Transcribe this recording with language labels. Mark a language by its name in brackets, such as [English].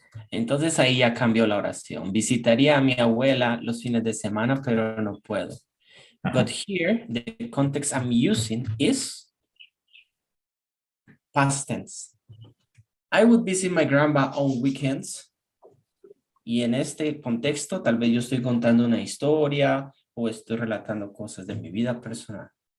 [Spanish] Entonces ahí ya cambió la oración. Visitaría a mi abuela los fines de semana, pero no puedo. [English] But here, the context I'm using is past tense. I would visit my grandma on weekends. [Spanish] Y en este contexto, tal vez yo estoy contando una historia o estoy relatando cosas de mi vida personal.